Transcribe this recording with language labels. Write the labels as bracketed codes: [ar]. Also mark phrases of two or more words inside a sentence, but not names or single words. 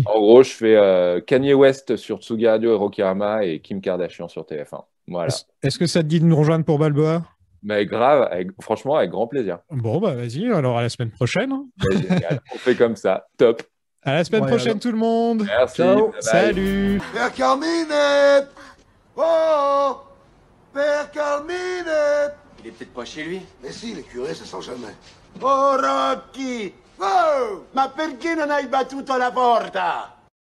[fr] En gros, je fais Kanye West sur Tsugi Radio et Rockyrama et Kim Kardashian sur TF1. Voilà. Est-ce que ça te dit de nous rejoindre pour Balboa ? Mais grave, franchement, avec grand plaisir. Bon, vas-y, alors à la semaine prochaine. Génial, on fait comme ça, top. À la semaine prochaine, alors. tout le monde. Merci. Ciao. Bye. Salut. Per Carmine! Oh! Per Carmine! Il est peut-être pas chez lui. Mais si, les curés, ça sent jamais. Oh, Rocky! Oh! [it] Ma perché non hai battuto la porta?